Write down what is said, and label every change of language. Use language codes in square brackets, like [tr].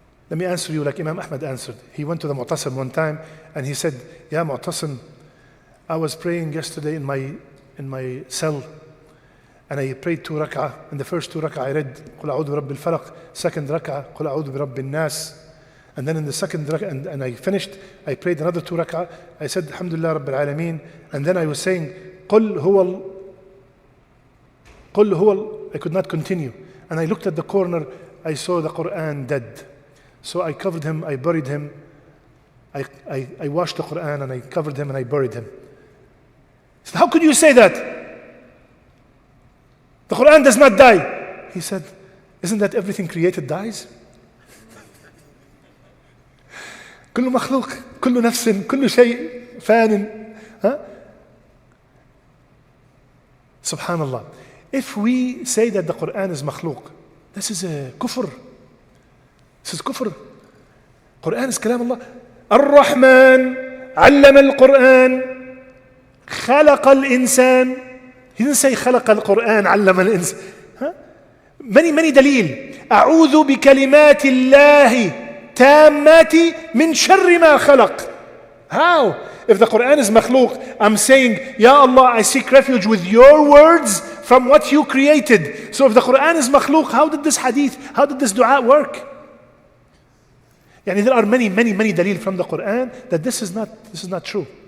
[en] Let me answer you like Imam Ahmad answered. He went to the Mu'tasim one time and he said, Ya Mu'tasim, I was praying yesterday in my cell and I prayed 2 rak'ah. In the first 2 rak'ah I read [ar] قُلْ أَعُوذُ بِرَبِّ الْفَلَقِ. [en] Second rak'ah [ar] قُلْ أَعُوذُ بِرَبِّ النَّاسِ. [en] And then in the second rak'ah, and I finished, I prayed another 2 rak'ah. I said Alhamdulillah Rabbil Alameen. And then I was saying [ar] قُلْ هُوَ [en] I could not continue. And I looked at the corner, I saw the Quran dead. So I covered him, I buried him. I washed the Quran and I covered him and I buried him. He said, how could you say that? The Quran does not die. He said, isn't that everything created dies? [ar] كل مخلوق كل نفس كل شيء فان. Subhanallah. [en] If we say that the Quran is makhluk, this is a kufr. This is kufr. Quran is kalam Allah. [ar] Ar-Rahman allama al-Quran khalaqa al-insan. [en] He didn't say [ar] khalaqa al-Quran allama al-insan. [en] Many dalil. [ar] أعوذ بكلمات الله تامات من شر ما خلق. [en] How? If the Quran is makhluk, I'm saying, Ya Allah, I seek refuge with your words from what you created. So if the Quran is makhluk, how did this hadith, how did this dua work? Yani there are many dalil from the Quran that this is not true.